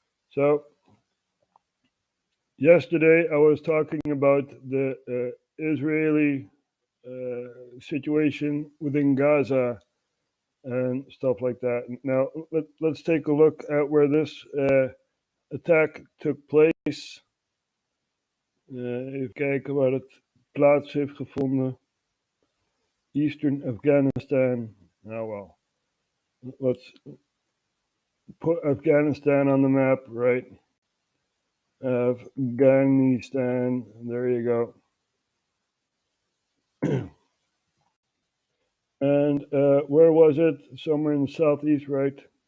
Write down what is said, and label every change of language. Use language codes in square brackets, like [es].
[en] So, yesterday I was talking about the Israeli situation within Gaza and stuff like that. Now, let's take a look at where this attack took place. [nl] Even kijken waar het plaats heeft gevonden. [en] Eastern Afghanistan. Oh well. Let's put Afghanistan on the map, right? Afghanistan. There you go. And where was it? Somewhere in the southeast, right?